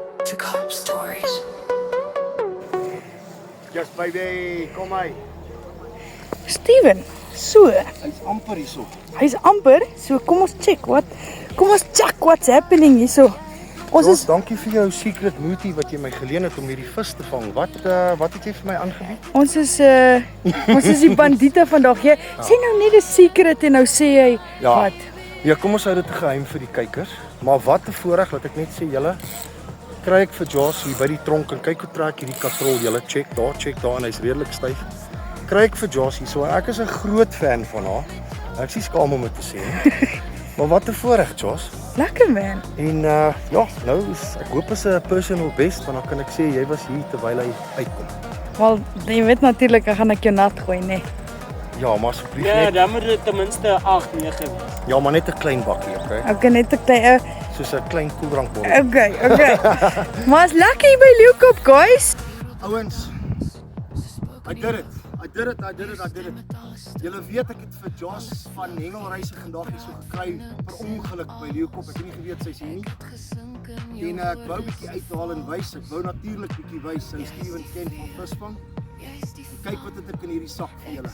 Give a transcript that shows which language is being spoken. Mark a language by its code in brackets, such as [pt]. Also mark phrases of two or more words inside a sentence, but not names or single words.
[en] to cop stories. Just baby, [af] kom hy. Steven, so, Hy's amper hierso. hy's amper, so kom ons [en] check what's happening [af] hierso. Ons Jos, is, dankie vir jou secret moetie wat jy my geleen het om hierdie vis te vang. Wat het jy vir my aangebied? ons is die bandiete vandag. Jy sê nou net 'n secret en nou sê jy wat? Ja, kom ons hou dit geheim vir die kykers. Maar wat 'n voorreg, laat ek net sê julle, kry ek vir Jos hier by die tronk en kyk hoe trek hierdie katrol. Julle check daar en hy's redelik styf. Kry ek vir Jos hier. So ek is 'n groot fan van haar. Ek is nie skaam om dit te sê nie. Maar wat 'n voorreg, Jos. Lekker man. En ja, nou is ek hoop is 'n [en] personal best, [af] want dan kan ek sê jy was hier terwyl hy uitkom. Wel, jy weet natuurlik ek gaan jou nat gooi, nee. Ja, maar asseblief Ja, net. dan moet dit ten minste 8, 9 wees. Ja, maar net 'n klein bakkie, okay? Ek kan net 'n klein Soos 'n klein koeldrankbottel. okay. Maar is lekker hier by Leeukop, guys. Ouens, [en] I did it. [af] Julle weet ek het vir Jos van Hengelreise vandag hier so gekry per ongeluk by Leeukop. Ek het nie geweet sy's hier nie. En ek wou 'n bietjie uithaal en wys. Ek wou natuurlik bietjie wys sy Steven ken van visvang. En kyk wat het ek in hierdie sak vir julle.